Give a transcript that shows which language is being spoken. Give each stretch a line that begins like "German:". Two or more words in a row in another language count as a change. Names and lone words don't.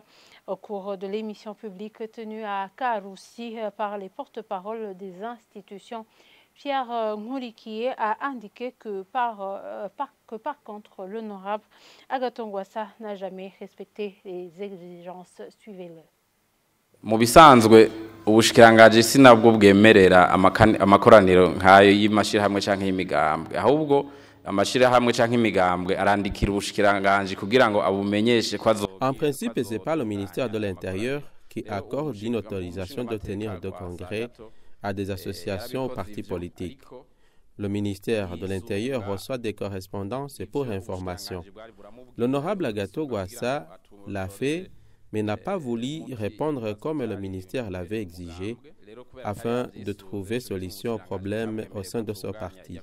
French: Au cours de l'émission publique tenue à Karoussi par les porte-paroles des institutions, Pierre Mourikié a indiqué que par contre, l'honorable Agathon Rwasa n'a jamais respecté les exigences. Suivez-le.
Rundi: Mu bisanzwe ubushikirangaje sinabwo bwemerera amakoraniro nkayo y'amashirahamwe canke y'imigambwe, ahubwo amashirahamwe canke imigambwe arandikira ubushikirangaje kugira ngo abumenyeshe ko azo.
French: En principe, c'est pas le ministère de l'Intérieur qui accorde une autorisation de tenir de congrès à des associations ou partis politiques. Le ministère de l'Intérieur reçoit des correspondances pour information. L'honorable Agathon Rwasa l'a fait, mais n'a pas voulu répondre comme le ministère l'avait exigé, afin de trouver solution aux problèmes au sein de ce parti.